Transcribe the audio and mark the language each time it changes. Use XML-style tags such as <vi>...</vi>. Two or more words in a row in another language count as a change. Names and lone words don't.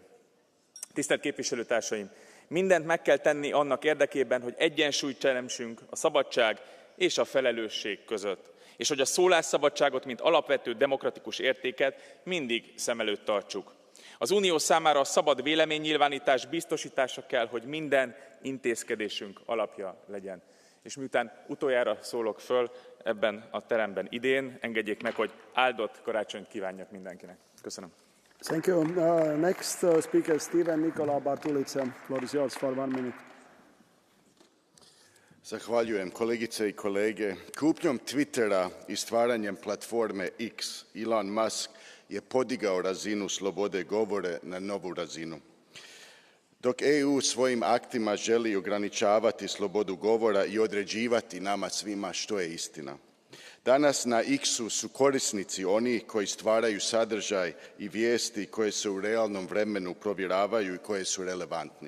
<hu>Tisztelt képviselőtársaim! Mindent meg kell tenni annak érdekében, hogy egyensúlyt teremtsünk a szabadság és a felelősség között, és hogy a szólásszabadságot, mint alapvető demokratikus értéket mindig szem előtt tartsuk. Az Unió számára a szabad véleménynyilvánítás biztosítása kell, hogy minden intézkedésünk alapja legyen. És miután utoljára szólok föl ebben a teremben idén, engedjék meg, hogy áldott karácsonyt kívánjak mindenkinek. Köszönöm.</hu> <en>Thank you. Next speaker, Steven Nikola Bartulica. Floor is yours for 1 minute.</en> <hr>Zahvaljujem, kolegice i kolege. Kupnjom Twittera i stvaranjem platforme X, Elon Musk je podigao razinu slobode govore na novu razinu. Dok EU svojim aktima želi ograničavati slobodu govora i određivati nama svima što je istina. Danas na X-u su korisnici oni koji stvaraju sadržaj i vijesti koje se u realnom vremenu provjeravaju i koje su relevantni.</hr>